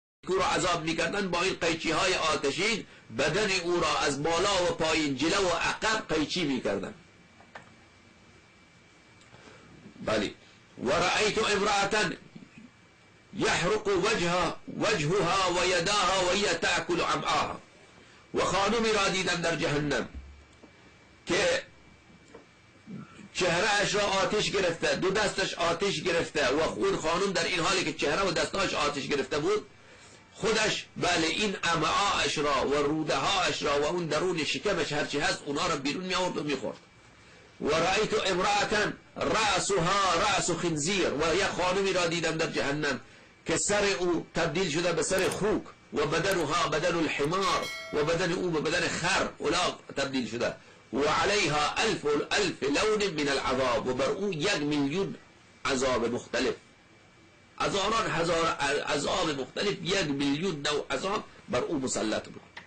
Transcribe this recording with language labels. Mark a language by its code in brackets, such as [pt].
[fa] نیکو را عذاب میکردن با این قیچی های آتشین بدن او را از بالا و پایین جلو و عقب قیچی میکردن. بله. [ar] و رأیت امرأة يحرق وجهها و یداها و هي تأكل عمعاها. [fa] و خانمی را دیدم در جهنم که چهرهش را آتش گرفته، دو دستش آتش گرفته و اون خانم در این حالی که چهره و دستاش آتش گرفته بود خودش بله این امعاش را و روده هاش را و اون درون شکمش هرچی هست اونا را بیرون می آورد و می خورد. [ar] و رأیت امرأة رأسها رأس خنزیر. [fa] و یک خانمی را دیدم در جهنم که سر او تبدیل شده به سر خوک [ar] و بدنها بدن الحمار [fa] و بدن او به بدن خر الاغ تبدیل شده [ar] و علیها الف لون من العذاب. [fa] و بر او 1,000,000 عذاب مختلف، هزاران هزار عذاب مختلف، 1,000,000 نوع عذاب بر او مسلط بود.